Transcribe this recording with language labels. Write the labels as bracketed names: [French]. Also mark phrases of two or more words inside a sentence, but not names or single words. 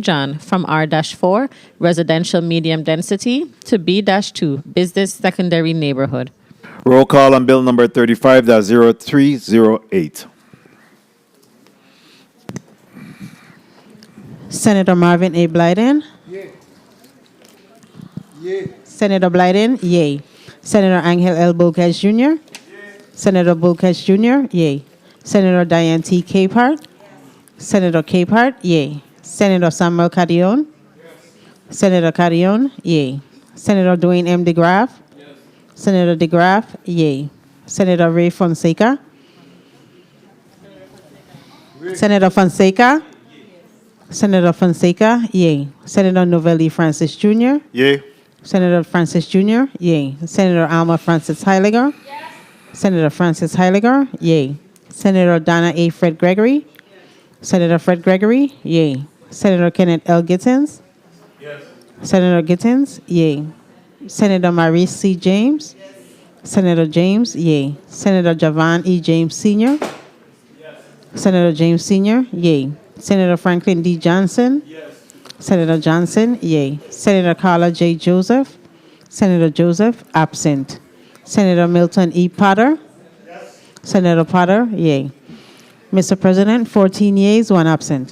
[English] John, from R-4, residential medium density, to B-2, business secondary neighborhood. Roll call on Bill number 35-0308. Senator Marvin A. Blyden, Senator Blyden, yay. Senator Angel L. Bolkes Jr., Senator Bolkes Jr., yay. Senator Diane T. Capehart, Senator Capehart, yay. Senator Samuel Carrion, Senator Carrion, yay. Senator Dwayne M. DeGraff, Senator DeGraff, yay. Senator Ray Fonseca, Senator Fonseca, Senator Fonseca, yay. Senator Novelli Francis Jr., Yay. Senator Francis Jr., yay. Senator Alma Francis Heiliger, Senator Francis Heiliger, yay. Senator Donna A. Fred Gregory, Senator Fred Gregory, yay. Senator Kenneth L. Gittens, Senator Gittens, yay. Senator Maurice C. James, Senator James, yay. Senator Javan E. James Sr., Senator James Sr., yay. Senator Franklin D. Johnson, Senator Johnson, yay. Senator Carla J. Joseph, Senator Joseph, absent. Senator Milton E. Potter, Senator Potter, yay. Mr. President, 14 yeas, 1 absent.